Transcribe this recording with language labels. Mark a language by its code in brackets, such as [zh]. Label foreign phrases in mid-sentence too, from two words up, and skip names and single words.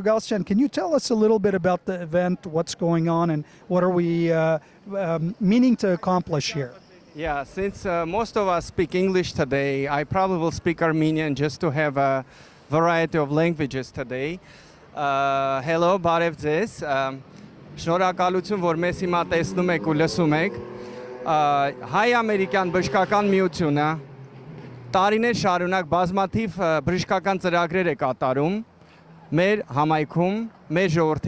[en] Galstian, can you tell us a little bit about the event, what's going on, and what are we meaning to accomplish here? Yeah, since most of us speak English today, I probably will speak Armenian just to have a variety of languages today. Hello, [hy] բարև ձեզ։ Շնորհակալություն, որ մեզ հիմա տեսնում եք ու լսում եք։ Հայ-ամերիկյան բժշկական միությունը տարիներ շարունակ բազմաթիվ բժշկական ծրագրեր է կատարում մեր համայնքում, մեր ժողովրդի